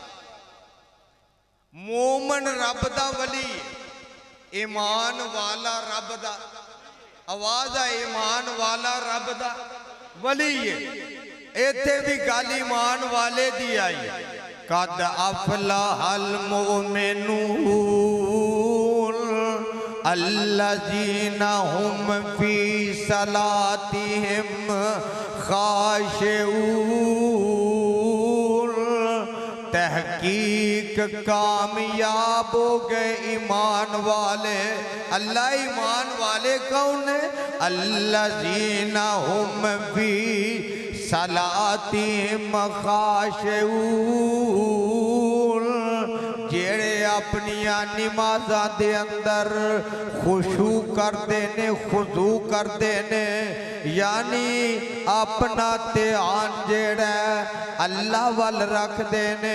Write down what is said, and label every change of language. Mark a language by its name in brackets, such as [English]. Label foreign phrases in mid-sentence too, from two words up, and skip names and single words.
[Punjabi] مومن رب دا ولی، ایمان والا رب دا، آواز آ ایمان والا رب دا ولی ہے. اتھے بھی گل ایمان والے دی آئی. [Arabic] قد أفلح المؤمنون الذين هم في صلاتهم خاشعون. [Urdu] تحقیق کامیاب ہو گئے ایمان والے. اللہ ایمان والے کون ہے? [Arabic] الذين هم في صلاتهم خاشعون. [Punjabi] جیہڑے اپنیاں نمازاں دے اندر خشوع کرتے نے، خضوع کرتے نے، یعنی اپنا دھیان جیہڑا اللہ ول رکھتے نے.